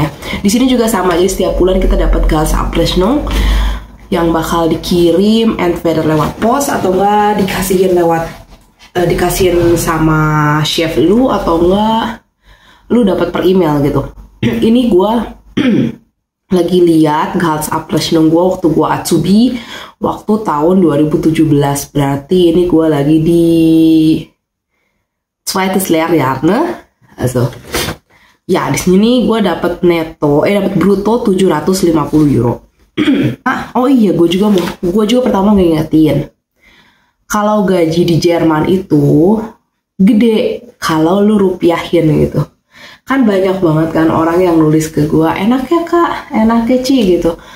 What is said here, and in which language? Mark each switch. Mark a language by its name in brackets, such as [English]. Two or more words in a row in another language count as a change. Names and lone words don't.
[Indonesian] Di sini juga sama, jadi setiap bulan kita dapat Gehaltsabrechnung yang bakal dikirim entweder lewat pos atau enggak dikasihin sama chef lu, atau enggak lu dapat per email gitu. Ini gue lagi lihat Gehaltsabrechnung gue waktu gue Azubi waktu tahun 2017. Berarti ini gue lagi di [German] zweites Lehrjahr, [Indonesian] also ya di sini gue dapat dapat bruto 750 euro. Oh iya, gue juga pertama ngingetin kalau gaji di Jerman itu gede kalau lu rupiahin gitu. Kan banyak banget kan orang yang nulis ke gue, enaknya kak, enaknya Ci gitu.